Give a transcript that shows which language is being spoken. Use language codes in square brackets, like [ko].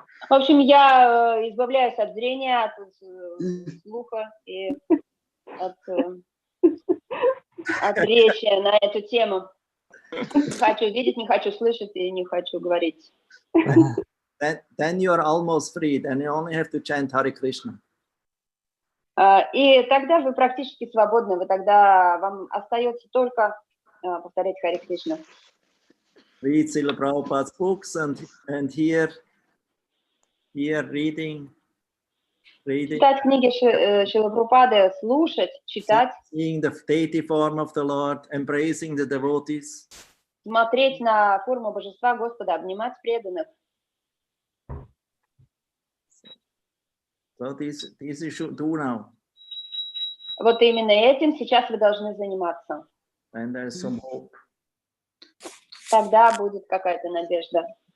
[ru] В общем, я избавляюсь от зрения, от слуха и от речи на эту тему. Хочу видеть, не хочу слышать и не хочу говорить. [en] Then you are almost free. Then you only have to chant Hare Krishna. [ru] И тогда вы практически свободны. Вы тогда вам остается только повторять Харе Кришна. [en] Read Srila Prabhupada's books and hear reading. [ru] Читать книги Шрилы Прабхупады, слушать, читать. [en] Seeing the deity form of the Lord, embracing the devotees. [ru] Смотреть на форму Божества Господа, обнимать преданных. [en] So this you should do now. [ru] Вот именно этим сейчас вы должны заниматься. [en] And there's some hope. [ru] Тогда будет какая-то надежда.